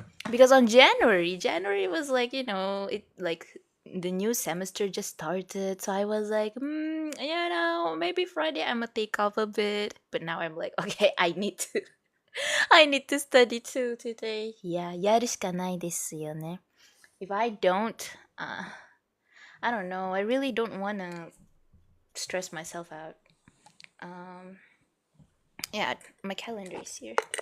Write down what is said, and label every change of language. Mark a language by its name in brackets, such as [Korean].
[English] Because on January was like, it like the new semester just started, so I was like, maybe Friday I'm gonna take off a bit. But now I'm like, okay, I need to I need to study too today. Yeah, [Japanese] やるしかないですよね. [English] If I don't, I don't know. I really don't want to stress myself out. Um, yeah, my calendar is here.